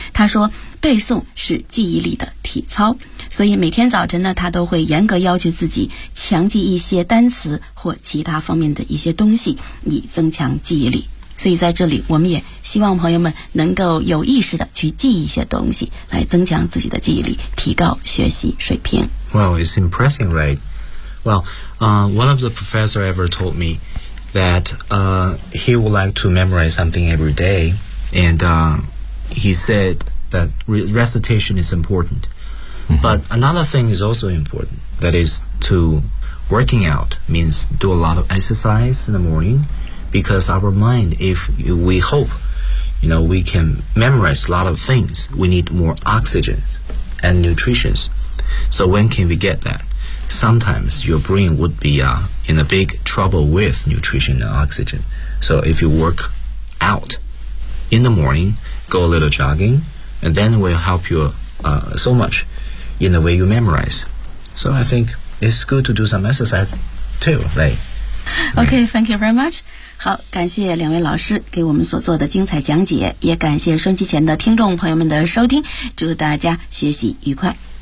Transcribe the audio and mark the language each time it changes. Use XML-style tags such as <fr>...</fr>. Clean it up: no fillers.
<zh>他说背诵是记忆力的体操，所以每天早晨呢他都会严格要求自己强记一些单词或其他方面的一些东西以增强记忆力。所以在这里我们也希望朋友们能够有意识的去记一些东西来增强自己的记忆力，提高学习水平。</zh> <en>Well, it's impressive, right? Well, one of the professors ever told me that he would like to memorize something every day, and he said that recitation is important. But another thing is also important, that is to working out means do a lot of exercise in the morning, because our mind, if we hope, you know, we can memorize a lot of things, we need more oxygen and nutrition. So when can we get that? Sometimes your brain would be in a big trouble with nutrition and oxygen. So if you work out in the morning, go a little jogging, and then will help you so much. In the way you memorize. So I think it's good to do some exercise too, right? Okay, thank you very much.</en> <zh>好，感谢两位老师给我们所做的精彩讲解，也感谢收听前的听众朋友们的收听，祝大家学习愉快。</zh>